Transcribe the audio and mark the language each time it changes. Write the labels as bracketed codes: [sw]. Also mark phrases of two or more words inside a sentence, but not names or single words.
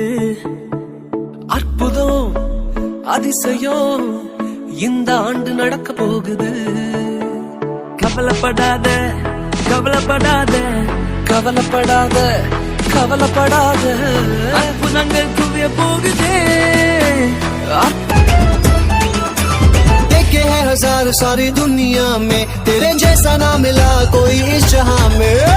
[ta] அற்புதம் அதிசயம் இந்த ஆண்டு நடக்க போகுது. கவலைப்படாத கவலைப்படாத கவலைப்படாத கவலைப்படாத அற்புதங்கள் குவிய போகுதே. [hi] देखे है हजार सारी दुनिया में तेरे जैसा ना मिला कोई इस जहां में.